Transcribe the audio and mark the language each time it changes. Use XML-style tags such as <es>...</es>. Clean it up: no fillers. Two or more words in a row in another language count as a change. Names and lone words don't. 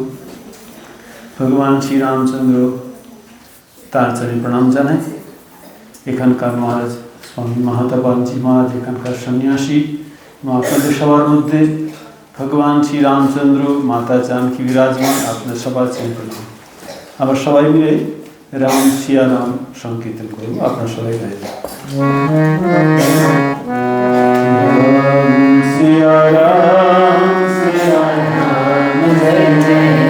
<bn>ভগবান শ্রী রামচন্দ্র তার চরণে প্রণাম জানাই। এখানকার মহারাজ স্বামী মহাতাপালজী মহারাজ, এখানকার সন্যাসী মা আপনাদের সবার মধ্যে ভগবান শ্রী রামচন্দ্র, মাতা জানকী বিরাজমান, আপনাদের সবার চিন্তা। আবার সবাই মিলে রাম সিয়া রাম সংকীর্তন করব। আপনারা সবাই গাইবেন। সিয়া রাম সিয়া রাম জয় জয়</bn>